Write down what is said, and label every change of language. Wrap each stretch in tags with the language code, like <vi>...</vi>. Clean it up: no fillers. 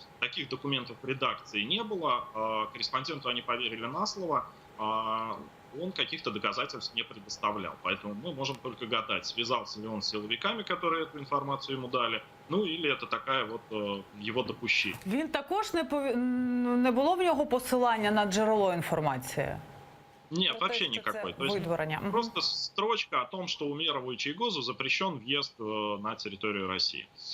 <ru>Таких документов в редакции не было. Корреспонденту они поверили на слово. Он каких-то доказательств не предоставлял. Поэтому мы можем только гадать, связался ли он с силовиками, которые эту информацию ему дали, или это такая вот его допущение.</ru> <uk>Він також не було в нього посилання на джерело інформації?</uk> <ru>Нет, вообще никакой. То есть просто строчка о том, что Умерову и Чийгозу запрещен въезд на территорию России.</ru>